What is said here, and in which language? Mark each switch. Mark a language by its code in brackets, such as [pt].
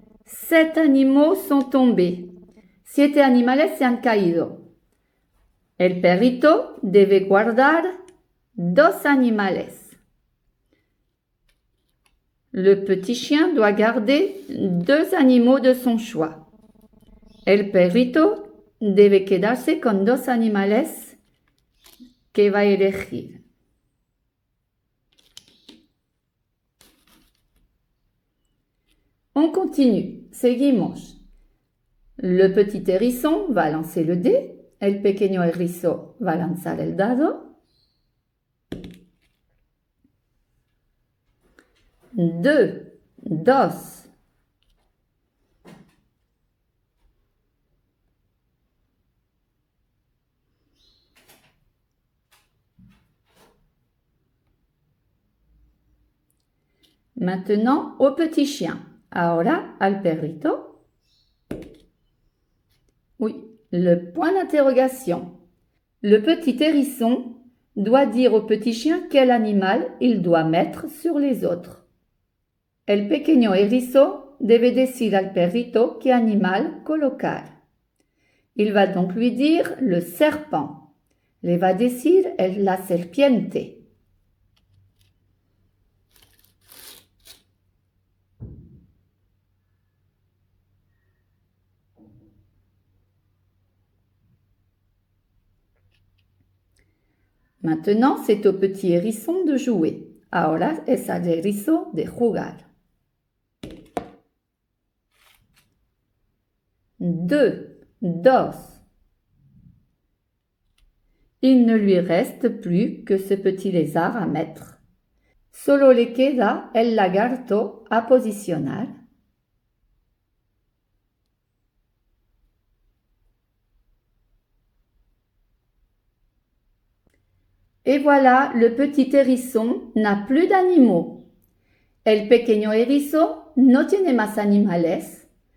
[fr] 7 animaux sont tombés. [es] 7 animales se han caído. El perrito debe guardar 2 animales. [fr] Le petit chien doit garder 2 animaux de son choix. [es] El perrito debe quedarse con 2 animales que va a elegir. [fr] On continue, [es] seguimos. [fr] Le petit hérisson va lancer le dé. [es] El pequeño erizo va lanzar el dado. 2, 2. [fr] Maintenant, au petit chien. [es] Ahora, al perrito. [fr] Oui, le point d'interrogation. Le petit hérisson doit dire au petit chien quel animal il doit mettre sur les autres. [es] El pequeño erizo debe decir al perrito qué animal colocar. [fr] Il va donc lui dire le serpent. [es] Le va decir la serpiente. [fr] Maintenant, c'est au petit hérisson de jouer. [es] Ahora es al erizo de jugar. 2, 2. [fr] Il ne lui reste plus que ce petit lézard à mettre. [es] Solo le queda el lagarto a posicionar. [fr] Et voilà, le petit hérisson n'a plus d'animaux. [es] El pequeño erizo no tiene más animales.